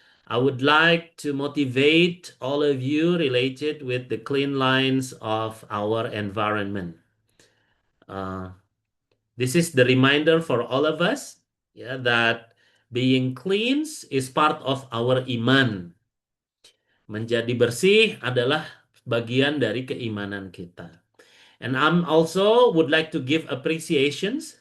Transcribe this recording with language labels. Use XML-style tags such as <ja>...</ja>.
<en>I would like to motivate all of you related with the clean lines of our environment. Uh, this is the reminder for all of us, yeah, that being clean is part of our iman.</en> <id>Menjadi bersih adalah bagian dari keimanan kita.</id> <en>And I'm also would like to give appreciations.</en>